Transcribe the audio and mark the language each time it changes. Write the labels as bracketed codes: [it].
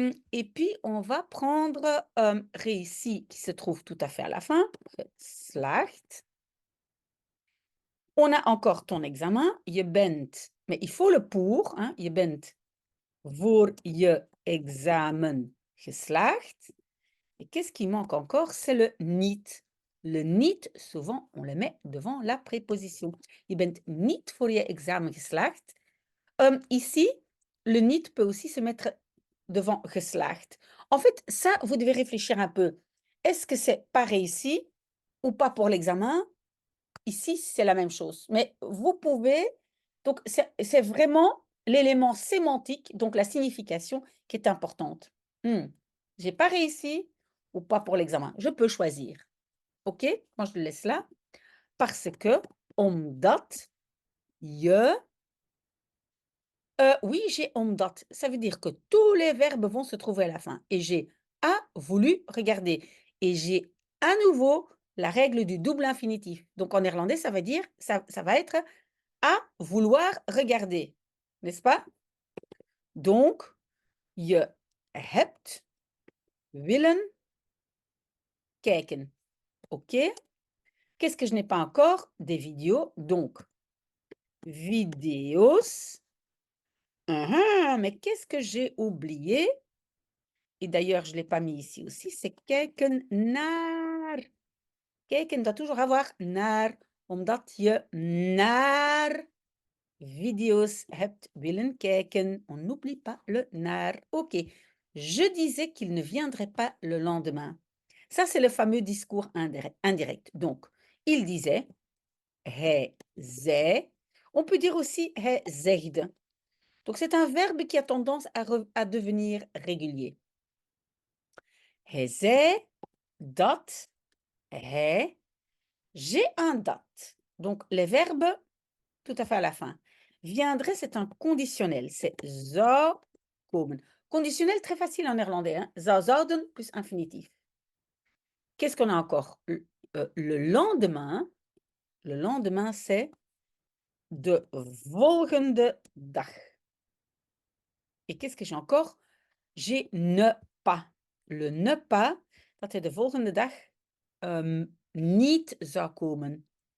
[fr] Et puis, on va prendre réussi qui se trouve tout à fait à la fin. Geslaagd. On a encore ton examen. Je bent, mais il faut le pour. [nl] Hein, je bent voor je examen geslaagd. [fr] Et qu'est-ce qui manque encore? C'est le niet. Le niet, souvent, on le met devant la préposition. [nl] Je bent niet voor je examen geslaagd. [fr] Ici, le niet peut aussi se mettre devant geslaagd. En fait, ça, vous devez réfléchir un peu. Est-ce que c'est pas réussi ou pas pour l'examen? Ici, c'est la même chose. Mais vous pouvez... Donc, c'est vraiment l'élément sémantique, donc la signification, qui est importante. J'ai pas réussi ou pas pour l'examen. Je peux choisir. OK? Moi, je le laisse là. Parce que, [nl] omdat je... [fr] oui, j'ai omdat. Ça veut dire que tous les verbes vont se trouver à la fin. Et j'ai a voulu regarder. Et j'ai à nouveau la règle du double infinitif. Donc en néerlandais, ça veut dire, ça va être à vouloir regarder. N'est-ce pas? [nl] Donc, je hebt willen kijken. [fr] OK? Qu'est-ce que je n'ai pas encore? Des vidéos. Donc, vidéos. Mais qu'est-ce que j'ai oublié? Et d'ailleurs, je ne l'ai pas mis ici aussi, c'est [nl] kijken naar. Kijken [fr] doit toujours avoir [nl] naar, omdat je naar video's hebt willen kijken. [fr] On n'oublie pas le naar. OK. Je disais qu'il ne viendrait pas le lendemain. Ça, c'est le fameux discours indirect. Donc, il disait, [nl] hij zei. [fr] On peut dire aussi, [nl] hij zegde. [fr] Donc, c'est un verbe qui a tendance à devenir régulier. [nl] Hij zei dat hij, [fr] j'ai un [nl] dat. [fr] Donc, les verbes, tout à fait à la fin. Viendrait, c'est un conditionnel. C'est [nl] zou komen. [fr] Conditionnel, très facile en néerlandais. Hein? [nl] Zou zouden [fr] plus infinitif. Qu'est-ce qu'on a encore? Le lendemain, c'est [nl] de volgende dag. [fr] Et qu'est-ce que j'ai encore? J'ai ne pas. Le ne pas, [nl] dat hij de volgende dag niet zou komen.